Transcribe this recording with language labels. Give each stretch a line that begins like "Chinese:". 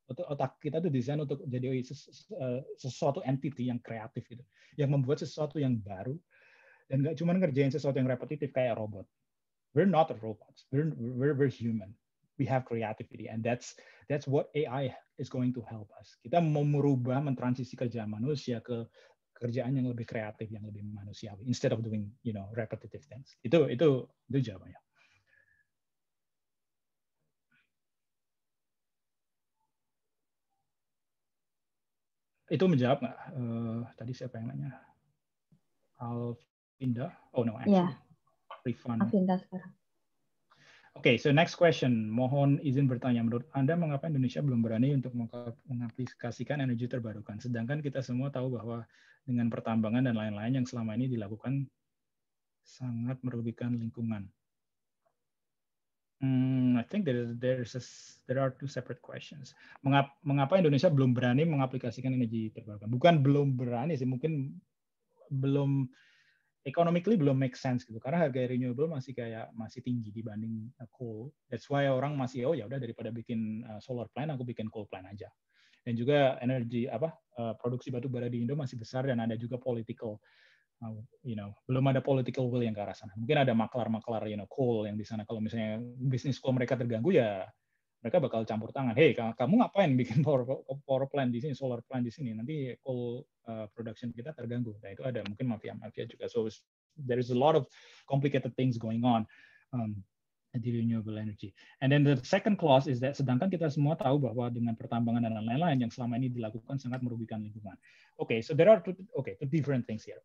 Indonesian: Otak kita tuh desain untuk jadi sesuatu entity yang kreatif gitu, yang membuat sesuatu yang baru dan nggak cuma ngerjain sesuatu yang repetitif kayak robot.
English: We're not robots. We're human. We have creativity, and that's what AI is going to help us.
Indonesian: Kita mau merubah, mentransisi kerjaan manusia ke kerjaan yang lebih kreatif, yang lebih manusiawi,
English: instead of doing repetitive things.
Indonesian: Itu jawabannya. Itu menjawab nggak? Tadi siapa yang nanya? Alvinda?
English: Oh no, actually.
Indonesian: Rifan. Alvinda sekarang.
English: Okay, so next question.
Indonesian: Mohon izin bertanya, menurut Anda mengapa Indonesia belum berani untuk mengaplikasikan energi terbarukan? Sedangkan kita semua tahu bahwa dengan pertambangan dan lain-lain yang selama ini dilakukan sangat merugikan lingkungan.
English: I think there are two separate questions.
Indonesian: Mengapa Indonesia belum berani mengaplikasikan energi terbarukan? Bukan belum berani sih, mungkin belum economically belum make sense gitu, karena harga renewable masih tinggi dibanding coal.
English: That's why
Indonesian: orang masih ya udah daripada bikin solar plant aku bikin coal plant aja. Dan juga energi produksi batu bara di Indo masih besar, dan ada juga political belum ada political will yang ke arah sana. Mungkin ada maklar coal yang di sana, kalau misalnya bisnis coal mereka terganggu ya mereka bakal campur tangan. Hey, kamu ngapain bikin power plant di sini, solar plant di sini? Nanti coal production kita terganggu. Nah, itu ada mungkin mafia juga.
English: So there is a lot of complicated things going on di renewable energy. And then the second clause is that
Indonesian: sedangkan kita semua tahu bahwa dengan pertambangan dan lain-lain yang selama ini dilakukan sangat merugikan lingkungan.
English: Okay, so there are two different things here.